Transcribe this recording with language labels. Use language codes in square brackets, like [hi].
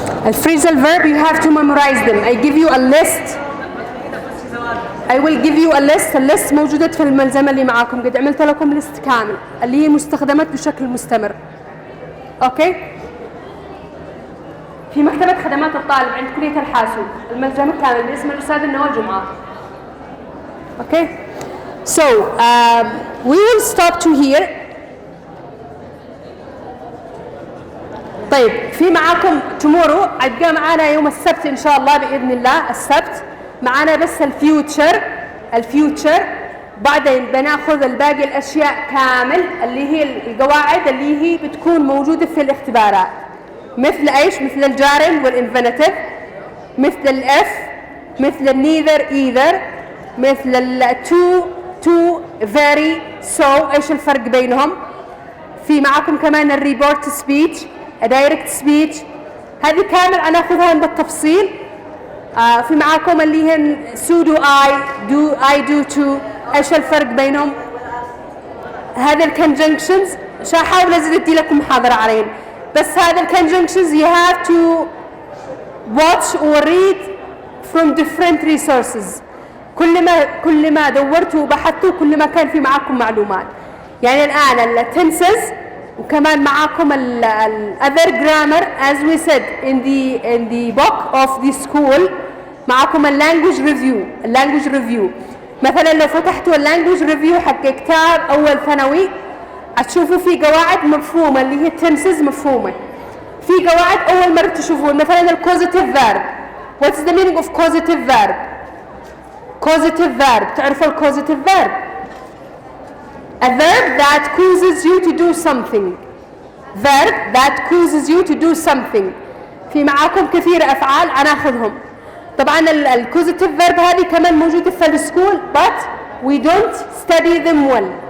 [en] A phrasal verb, you have to memorize them. I give you a list. I will give you a list. [ar] الليست موجودة في الملزمة اللي معاكم. قد عملت لكم ليست كامل اللي هي مستخدمات بشكل مستمر. اوكي؟ في مكتبة خدمات الطالب عند كلية الحاسوب. الملزمة كامل باسم الأستاذ النوال جمعة. [en] Okay? So we will stop to here. [ar] طيب في معاكم tomorrow هتبقى معانا يوم السبت إن شاء الله بإذن الله. السبت معانا بس الفيوتشر بعدين بناخذ الباقي الأشياء كامل اللي هي القواعد اللي هي بتكون موجودة في الاختبارات. مثل ايش؟ مثل الجارل والانفينيتيف، مثل الاف، مثل النيذر ايذر، مثل تو فيري سو. ايش الفرق بينهم؟ في معاكم كمان الريبورت سبيتش، الدايركت سبيتش، هذه كامل انا اخذها بالتفصيل. في معاكم اللي هن سودو اي دو تو. ايش الفرق بينهم؟ هذا الكونجنكشنز حاول ازيد ادي لكم محاضره عليهم. بس هذا الكونجنكشنز [en] you have to watch or read from different resources. [ar] كل ما دورتوا وبحثتوا كل ما كان في معاكم معلومات. يعني الان التنسز وكمان معاكم [en] other grammar as we said in the book of the school. [ar] معاكم اللانجوج ريفيو. مثلا لو فتحتوا اللانجوج ريفيو حق كتاب اول ثانوي هتشوفوا في قواعد مفهومه اللي هي التنسز مفهومه. في قواعد اول مره تشوفون مثلا الكوزيتيف فيرب. [en] What's the meaning of causative verb? Causative verb [ar] تعرفوا الكوزيتيف فيرب؟ [en] A verb that causes you to do something. Verb that causes you to do something. [ar] في معاكم كثير افعال هناخذهم. طبعا الكوزيتيف فيرب هذه كمان موجوده في السكول [en] but we don't study them well.